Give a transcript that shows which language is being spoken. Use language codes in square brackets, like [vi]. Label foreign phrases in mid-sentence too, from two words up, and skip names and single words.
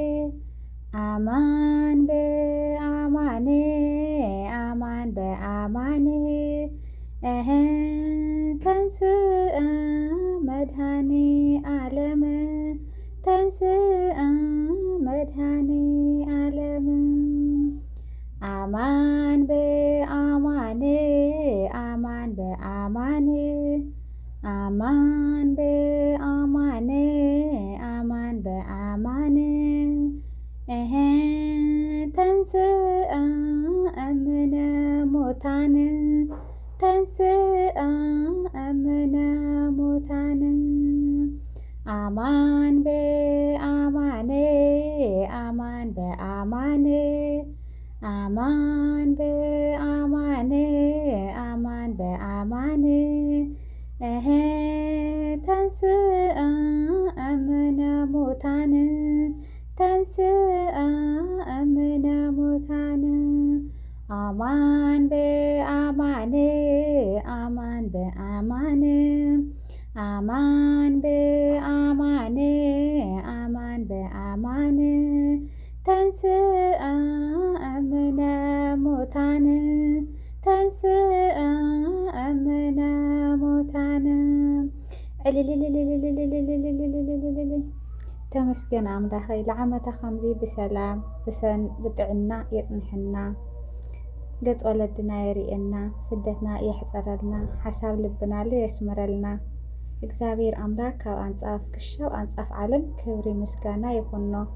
[gez] አማን በአማን አማን በአማን ተንስአ መድኃኔ ዓለም ተንስአ መድኃኔ ዓለም አማን በአማን አማን በአማን አማን በአማን አማን በአማን ተንስአ እምነ ሙታን ተንስአ እምነ ሙታን አማን በአማን አማን በአማን አማን በአማን አማን በአማን ተንስአ እምነ ሙታን ተንስአ እምነ ሙታን አማን በአማን አማን በአማን አማን በአማን አማን በአማን ተንስአ እምነ ሙታን ተንስአ እምነ ሙታን [ti] ተመስገን ኣምላኸይ ለዓመታ ከምዚ ብሰላም ብጥዕና የጽንሐና ገጽ ወለድና የርእየና ስደትና የሕፀረልና ሓሳብ ልብና የስምረልና እግዚአብሔር አምላክ ካብ አንጻፍ ክሻብ አንጻፍ ዓለም ክብሪ ምስጋና ይኹኖ።